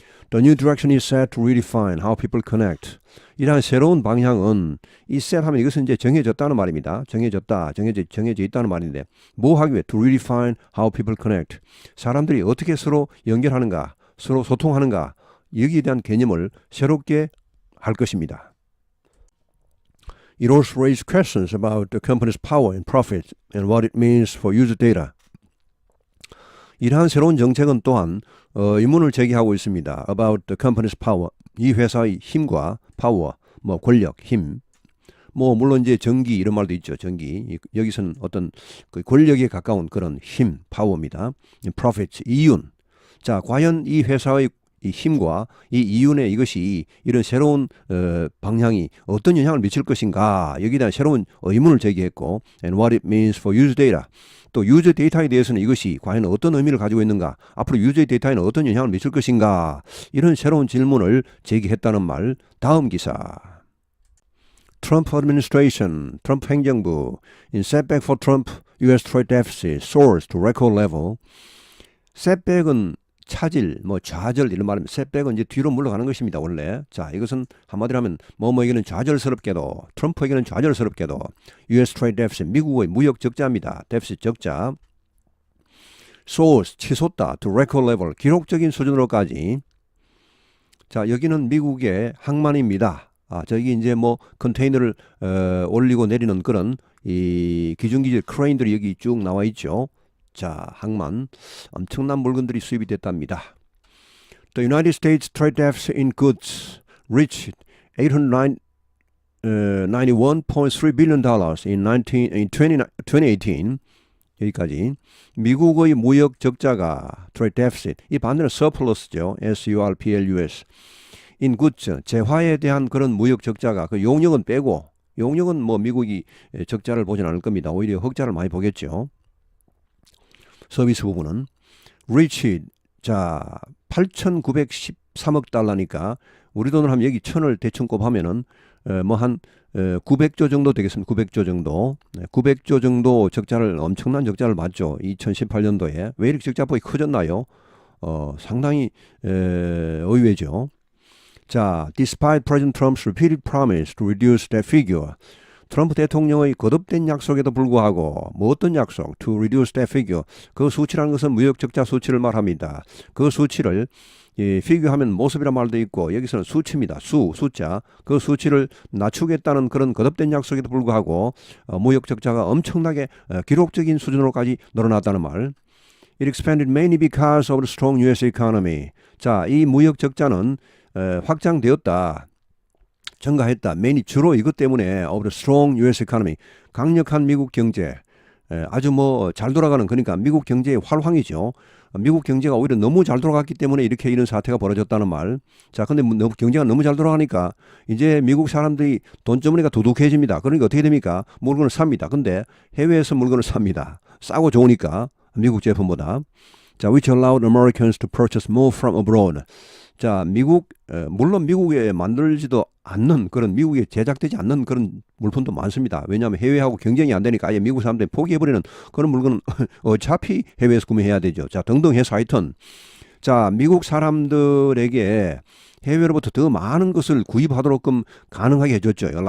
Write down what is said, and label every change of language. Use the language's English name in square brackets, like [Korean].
[English] The new direction is set to redefine how people connect. [Korean] 이러한 새로운 방향은, 이 set 하면 이것은 이제 정해졌다는 말입니다. 정해져 있다는 말인데, 뭐 하기 위해? [English] To redefine how people connect. [Korean] 사람들이 어떻게 서로 연결하는가, 서로 소통하는가, 여기에 대한 개념을 새롭게 할 것입니다. [English] It also raises questions about the company's power and profit and what it means for user data. [Korean] 이러한 새로운 정책은 또한 의문을 제기하고 있습니다. [English] About the company's power. [Korean] 이 회사의 힘과 파워, 뭐 권력, 힘. 뭐 물론 이제 정기 이런 말도 있죠. 정기. 여기서는 어떤 그 권력에 가까운 그런 힘, 파워입니다. Profit, 이윤. 자, 과연 이 회사의 이 힘과 이 이윤의 이것이 이런 새로운 방향이 어떤 영향을 미칠 것인가, 여기에 대한 새로운 의문을 제기했고, [English] and what it means for user data. [Korean] 또 유저 데이터에 대해서는 이것이 과연 어떤 의미를 가지고 있는가, 앞으로 유저 데이터에는 어떤 영향을 미칠 것인가, 이런 새로운 질문을 제기했다는 말. 다음 기사. [English] Trump administration, [Korean] 트럼프 행정부, [English] in setback for Trump, U.S. trade deficit soars to record level. [Korean] setback은 차질, 뭐 좌절 이런 말입니다. setback은 이제 뒤로 물러가는 것입니다, 원래. 자, 이것은 한마디로 하면 뭐에게는 좌절스럽게도, 트럼프에게는 좌절스럽게도 U.S. trade deficit, 미국의 무역 적자입니다. deficit 적자. soars, 치솟다, to record level, 기록적인 수준으로까지. 자, 여기는 미국의 항만입니다. 저기 이제 뭐 컨테이너를 올리고 내리는 그런 이 기중기질 크레인들이 여기 쭉 나와 있죠. 자, 항만, 엄청난 물건들이 수입이 됐답니다. [English] The United States trade deficit in goods reached $891.3 billion in 2018. [Korean] 여기까지. 미국의 무역 적자가 trade deficit, 이 반대로 surplus죠. surplus. in goods, 재화에 대한 그런 무역 적자가, 그 용역은 빼고, 용역은 뭐 미국이 적자를 보진 않을 겁니다. 오히려 흑자를 많이 보겠죠. 서비스 부분은 reached, 자, 8,913억 달러니까 우리 돈으로 하면 여기 1,000을 대충 곱하면은 뭐 한 900조 정도 되겠습니다. 900조 정도. 900조 정도 적자를, 엄청난 적자를 봤죠. 2018년도에. 왜 이렇게 적자폭이 커졌나요? 상당히 의외죠. [English] 자, despite President Trump's repeated promise to reduce that figure. [Korean] 트럼프 대통령의 거듭된 약속에도 불구하고, 뭐 어떤 약속? [English] To reduce that figure. [Korean] 그 수치라는 것은 무역 적자 수치를 말합니다. 그 수치를 figure하면 모습이란 말도 있고, 여기서는 수치입니다. 숫자. 그 수치를 낮추겠다는 그런 거듭된 약속에도 불구하고 무역 적자가 엄청나게 기록적인 수준으로까지 늘어났다는 말. [English] It expanded mainly because of the strong U.S. economy. [Korean] 자, 이 무역 적자는 확장되었다. 증가했다. [English] mainly [Korean] 주로 이것 때문에 [English] of the strong US economy. [Korean] 강력한 미국 경제. 아주 뭐 잘 돌아가는 그러니까 미국 경제의 활황이죠. 미국 경제가 오히려 너무 잘 돌아갔기 때문에 이렇게 이런 사태가 벌어졌다는 말. 자, 근데 경제가 너무 잘 돌아가니까 이제 미국 사람들이 돈주머니가 두둑해집니다. 그러니까 어떻게 됩니까? 물건을 삽니다. 근데 해외에서 물건을 삽니다. 싸고 좋으니까 미국 제품보다. [English] 자, which allowed Americans to purchase more from abroad. [Korean] 자, 물론 미국에 만들지도 않는 그런 미국에 제작되지 않는 그런 물품도 많습니다. 왜냐하면 해외하고 경쟁이 안 되니까 아예 미국 사람들이 포기해버리는 그런 물건은 어차피 해외에서 구매해야 되죠. 자, 등등 해서 하여튼 자, 미국 사람들에게 해외로부터 더 많은 것을 구입하도록끔 가능하게 해줬죠.